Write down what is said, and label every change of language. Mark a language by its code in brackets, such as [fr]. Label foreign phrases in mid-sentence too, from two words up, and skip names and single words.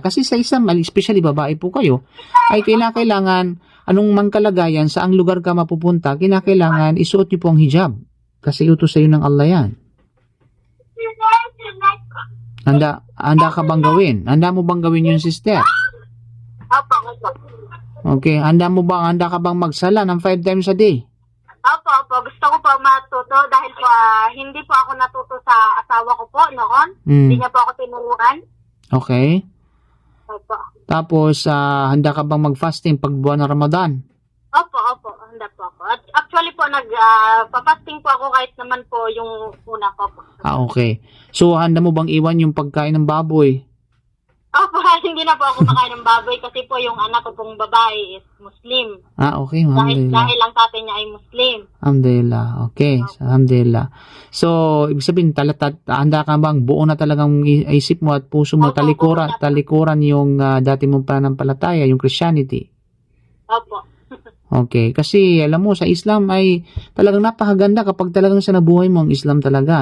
[tl] Kasi sa Islam, especially babae po kayo, ay kailangan anong mang kalagayan, saang lugar ka mapupunta, kinakailangan isuot niyo po ang hijab. Kasi utos sa iyo ng Allah yan. Handa ka bang gawin? Handa mo bang gawin yun, sister? Opo, opo. Okay, handa ka bang magsala ng [en] 5 times a day? [tl] Opo, opo. Gusto ko po matuto dahil po hindi po ako natuto sa asawa ko po noon. Hindi niya po ako tinuruan. Okay. Opo. Tapos, handa ka bang mag-fasting pag buwan ng Ramadan? Opo, opo. Handa po ako. At actually po, papasting po ako kahit naman po yung una po. Okay. So, handa mo bang iwan yung pagkain ng baboy? Opo, hindi na po ako makain ng baboy kasi po yung anak ko pong babae [en] is Muslim. [tl] Okay. Dahil ang tatay niya ay Muslim. Alhamdulillah. Okay. Alhamdulillah. So, ibig sabihin, handa ka bang buo na talagang isip mo at puso mo, Opo, talikuran yung dati mong pananampalataya, yung Christianity? Opo. Okay. Kasi, alam mo, sa Islam ay talagang napakaganda kapag talagang sa nabuhay mo ang Islam talaga.